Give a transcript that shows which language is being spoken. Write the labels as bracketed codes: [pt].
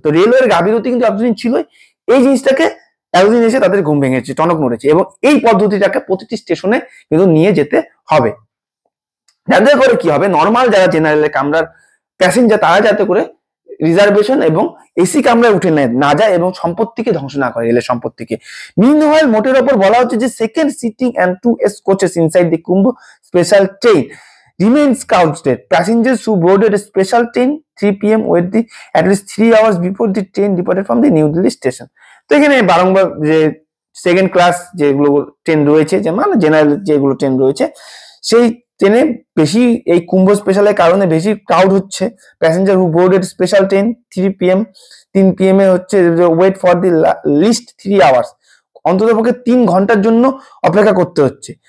[bn] তো রেলওয়ের গাফিলতি কিন্তু এতদিন ছিলই, এই জিনিসটাকে এতদিন এসে তাদের ঘুম ভেঙেছে, টনক নড়েছে, এবং এই পদ্ধতিটাকে প্রতিটি স্টেশনে কিন্তু নিয়ে যেতে হবে, যাতে করে কি হবে, নর্মাল যারা জেনারেল কামরার প্যাসেঞ্জার তারা যাতে করে রিজার্ভেশন এবং এসি কামরায় উঠে না যায় এবং সম্পত্তিকে ধ্বংস না করে, রেলের সম্পত্তিকে। [en] meanwhile [bn] মোটের ওপর বলা হচ্ছে যে [en] Second sitting and 2 coaches inside the Kumbh special train remains crowded. Passengers who boarded a special train 3 p.m. wait at least 3 hours before the train departed from the New Delhi station. [bn] তো এখানে বারংবার যে second class যেগুলো train রয়েছে, যেমন general যেগুলো train রয়েছে, সেই ট্রেনে বেশি এই কুম্ভ স্পেশালের কারণে বেশি ক্রাউড হচ্ছে। [en] passenger who boarded special train 3 PM 3 PM এ হচ্ছে wait for the least 3 hours, [bn] অন্ততপক্ষে 3 ঘন্টার জন্য অপেক্ষা করতে হচ্ছে।